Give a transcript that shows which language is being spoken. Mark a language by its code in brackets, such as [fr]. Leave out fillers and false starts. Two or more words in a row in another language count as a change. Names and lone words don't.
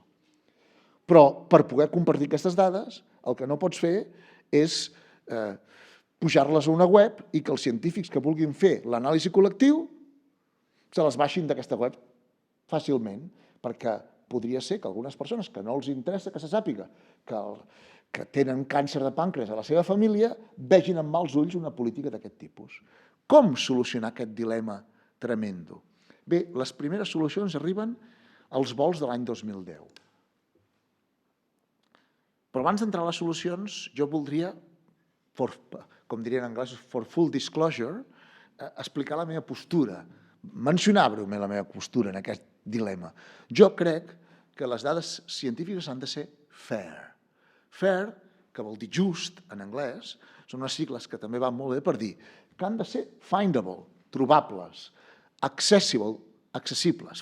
[ca] Però per poder compartir aquestes dades, el que no pots fer és pujar-les a una web i que els científics que vulguin fer l'anàlisi col·lectiu se les baixin d'aquesta web fàcilment, perquè podria ser que algunes persones que no els interessa que se sàpiga que tenen càncer de pàncreas a la seva família vegin amb mals ulls una política d'aquest tipus. Com solucionar aquest dilema tremendo? Bé, les primeres solucions arriben als vols de l'any 2010. Però abans d'entrar a les solucions, jo voldria, com dirien en anglès, [en] for full disclosure, [ca] explicar la meva postura, mencionar breument la meva postura en aquest dilema. Jo crec que les dades científiques han de ser fair. Fair, que vol dir just en anglès, són unes sigles que també van molt bé per dir que han de ser findable, trobables, accessible, accessibles.